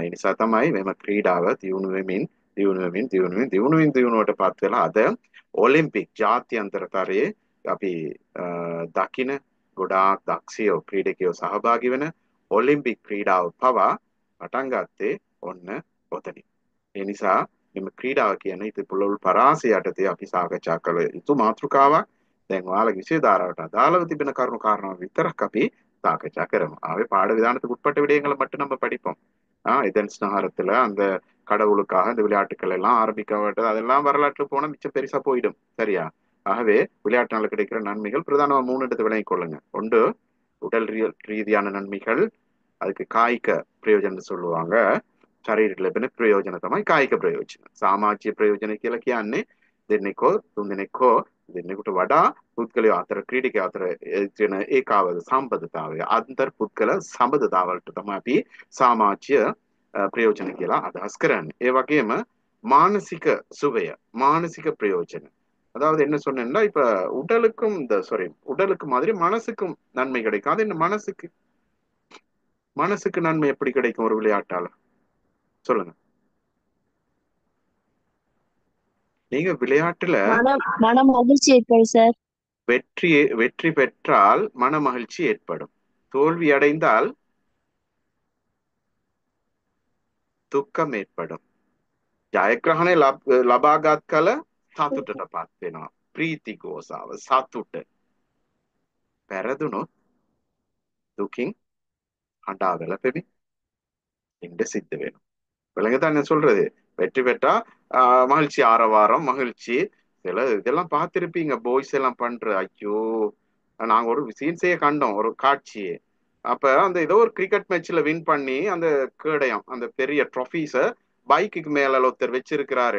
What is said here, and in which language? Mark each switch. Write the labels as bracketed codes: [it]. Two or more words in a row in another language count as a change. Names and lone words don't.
[si] ඒ නිසා තමයි මෙම ක්‍රීඩාව දියුණුවට පත් වෙලා අද ඔලිම්පික් ජාත්‍යන්තරතරයේ අපි දකින ගොඩාක් දක්ෂයෝ ක්‍රීඩකයෝ සහභාගී වෙන ඔලිම්පික් ක්‍රීඩාව පවා පටන් ගත්තේ ඔන්න ඔතනින්. ඒ නිසා මෙම ක්‍රීඩාව කියන ඉතින් පුළුල් පරාසය යටතේ අපි සාකච්ඡා කළ යුතු මාතෘකාවක්. දැන් ඔයාලගේ විෂය ධාරාවට අදාළව තිබෙන කරුණු කාරණා විතරක් අපි சாகச்சா කරමු. [ta] ஆகவே பாட விதானத்துக்கு உட்பட்ட விடயங்களை மட்டும் நம்ம படிப்போம். இதன் ஸ்நாகரத்துல அந்த கடவுளுக்காக இந்த விளையாட்டுக்கள் எல்லாம் ஆரம்பிக்கப்பட்டது, அதெல்லாம் வரலாற்று போனா மிச்சம் பெருசா போயிடும். சரியா? ஆகவே விளையாட்டுனால கிடைக்கிற நன்மைகள் பிரதானமா 3 இடத்தை விளங்கிக் கொள்ளுங்க. ஒன்று உடல் ரீதியான நன்மைகள், அதுக்கு [si] කායික ප්‍රයෝජනය [ta] சொல்லுவாங்க. [si] ශරීරයට ලැබෙන ප්‍රයෝජන තමයි කායික ප්‍රයෝජන. සමාජීය ප්‍රයෝජන කියලා කියන්නේ දෙන්නෙකෝ තුන්දෙනෙක් හෝ දෙන්නෙකුට වඩා පුද්ගලයෝ අතර ක්‍රීඩකයෝ අතර තියෙන ඒකාවද සම්බන්ධතාවය, අන්තර් පුද්ගල සම්බන්ධතාවලට තමයි අපි සමාජීය ප්‍රයෝජන කියලා අදහස් කරන්නේ. ඒ වගේම මානසික සුවය, මානසික பிரயோஜன. [ta] அதாவது என்ன சொன்னேன்னா, இப்ப உடலுக்கு மாதிரி மனசுக்கும் நன்மை கிடைக்கும். அது என்ன மனசுக்கு நன்மை எப்படி கிடைக்கும் ஒரு விளையாட்டால? சொல்லுங்க. நீங்க விளையாட்டுல மன மகிழ்ச்சி ஏற்படும் சார். வெற்றி பெற்றால் மன மகிழ்ச்சி ஏற்படும். தோல்வி அடைந்தால் දුක්ඛම ஏற்படும். [si] ජයග්‍රහණය ලබාගත් කල සතුටටපත් වෙනවා. ප්‍රීති ගෝසාව සතුට. පෙරදුනොත් දුකින් හඬා වැළපෙමින් ඉන්න සිද්ධ වෙනවා. [ta] விளங்குதான் சொல்றது. வெற்றி பெற்றா மகிழ்ச்சி, ஆரவாரம், மகிழ்ச்சி. இதெல்லாம் பார்த்திருப்பீங்க, பாய்ஸ் எல்லாம் பண்ற. ஐயோ, நாங்க ஒரு சீன்ஸையே கண்டோம், ஒரு காட்சியே. அப்ப அந்த ஏதோ ஒரு கிரிக்கெட் மேட்ச்ல வின் பண்ணி அந்த கேடயம், அந்த பெரிய ட்ராஃபீஸ பைக்குக்கு மேல ஒருத்தர் வச்சிருக்கிறாரு.